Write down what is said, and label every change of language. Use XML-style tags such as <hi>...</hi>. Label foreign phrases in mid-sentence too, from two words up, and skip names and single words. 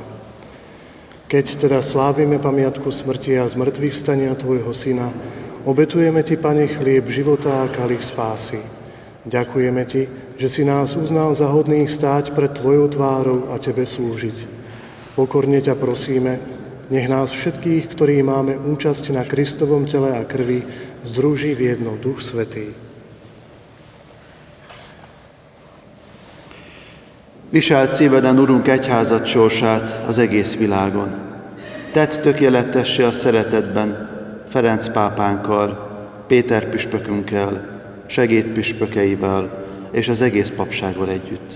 <sk>Keď teda slávime pamiatku smrti a zmrtvých vstania Tvojho Syna, obetujeme Ti, Pane, chlieb života a kalich spásy. Ďakujeme Ti, že si nás uznal za hodných stáť pred Tvojou tvárou a Tebe slúžiť. Pokorne ťa prosíme, nech nás všetkých, ktorí máme účasť na Kristovom tele a krvi, združí v jedno Duch Svätý.</sk> <hu>Viselt szíveden, Urunk, egyházad sorsát az egész világon. Tedd tökéletessé a szeretetben Ferenc pápánkkal, Péter püspökünkkel, segédpüspökeivel és az egész papsággal együtt.</hu>